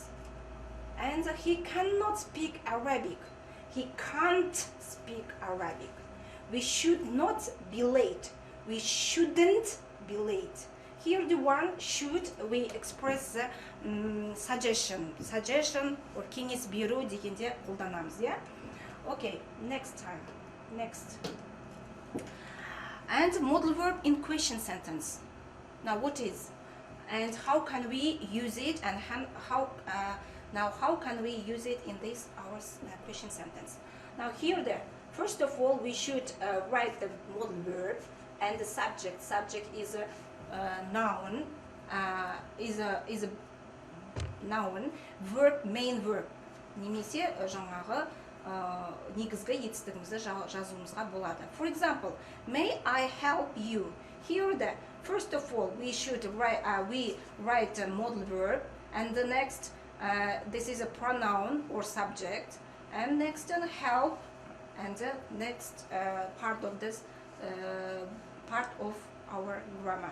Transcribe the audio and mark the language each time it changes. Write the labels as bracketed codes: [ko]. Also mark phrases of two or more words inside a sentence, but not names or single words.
[en] And he cannot speak Arabic. He can't speak Arabic. We should not be late. We shouldn't be late. Here the one should, we express the suggestion or [kk] кеңес беру дегенде қолданамыз, [en] yeah? Okay, next. And modal verb in question sentence. Now what is? And how can we use it, and how can we use it in this our question sentence? Now here first of all we should write the modal verb and the subject. Subject is a noun, is a noun, verb, main verb. [kk] Немесе жаңағы негізгі етістігімізді жазуымызға болады. [en] For example, may I help you? Here first of all we should write a modal verb, and the next this is a pronoun or subject, and next help, and the next part of this part of our grammar.